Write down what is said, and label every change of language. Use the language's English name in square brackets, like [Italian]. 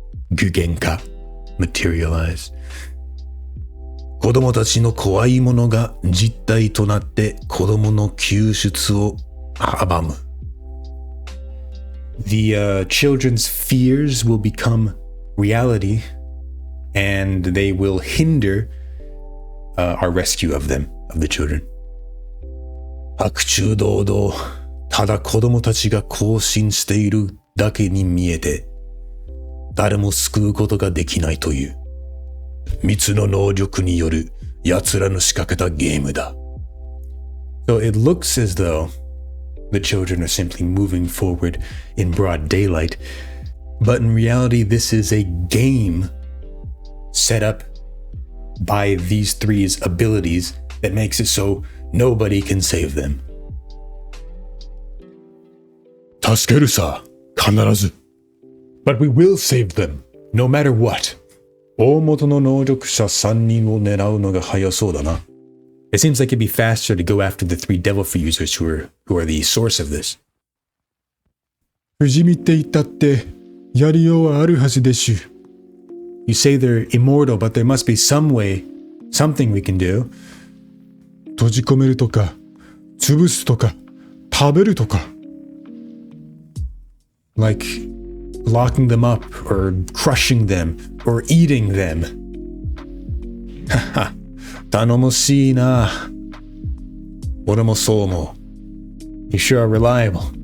[Japanese] 具現化 materialize. 子供たちの怖いものが実体となって子供の救出を阻む。 [English] The children's fears will become reality, and they will hinder our rescue of them, of the children. [Japanese] 白昼堂々、ただ子供たちが行進しているだけに見えて、誰も救うことができないという、密の能力による奴らの仕掛けたゲームだ。 [English] So it looks as though the children are simply moving forward in broad daylight, but in reality this is a game set up by these three's abilities that makes it so nobody can save them. [Japanese] 助けるさ、必ず。 [English] But we will save them, no matter what. [Japanese] 大元の能力者3人を狙うのが早そうだな。 [English] It seems like it'd be faster to go after the three devil fruit users who are the source of this. [Japanese] 不死身って言ったってやりようはあるはずでしゅ。 [English] You say they're immortal, but there must be some way, something we can do. [Japanese] 閉じ込めるとか、潰すとか、食べるとか。 [English] Like locking them up, or crushing them, or eating them. [Japanese] Haha, 頼もしいな。俺もそう思う。 [English] You sure are reliable.